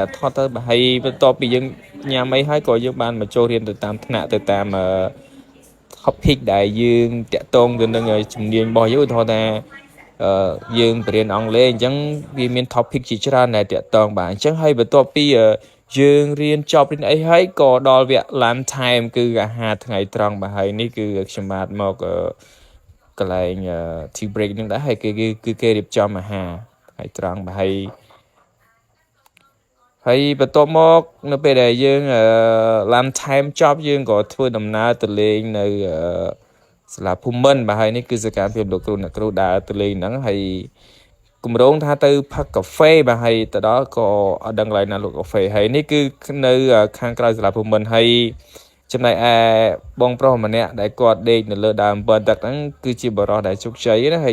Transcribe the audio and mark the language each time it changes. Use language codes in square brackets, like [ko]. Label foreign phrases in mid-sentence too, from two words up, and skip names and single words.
[km] ថតទៅបាទហើយបន្ទាប់ពីយើងញ៉ាំអីហើយក៏យើងបានមកចូលរៀនទៅតាមថ្នាក់ទៅតាមថ topic ដែលយើងតាក់ទងទៅនឹងជំនាញរបស់យើងឧទាហរណ៍ថាយើងបរៀនអង់គ្លេសអញ្ចឹងវាមាន topic ជាច្រើនដែលតាក់ទងបាទអញ្ចឹងហើយបន្ទាប់ពីយើងរៀនចប់រៀនអីហើយក៏ដល់វគ្គ [en] lunch time [km] គឺអាហារថ្ងៃត្រង់បាទហើយនេះគឺខ្ញុំបាទមកកន្លែង [en] tea break [km] នឹងដែរហើយគេរៀបចំអាហារថ្ងៃត្រង់បាទ ហើយបន្ទាប់មកនៅពេលដែលយើង [en] lunch time [km] ចប់យើងក៏ធ្វើដំណើរទៅលេងនៅសាលាភូមិន្ទបាទហើយនេះគឺសកម្មភាពលោកគ្រូអ្នកគ្រូដើរទៅលេងហ្នឹងហើយគម្រោងថាទៅផឹកកាហ្វេបាទហើយទៅដល់ក៏អ ត់ដឹងកន្លែងណាលក់កាហ្វេហើយនេះគឺនៅខាងក្រៅសាលាភូមិន្ទហើយចំណែកឯបងប្រុសម្នាក់ដែលគាត់ដេកនៅលើដើមអំពៅទឹកហ្នឹងគឺជាបរិសដែលជោគជ័យណាហើយ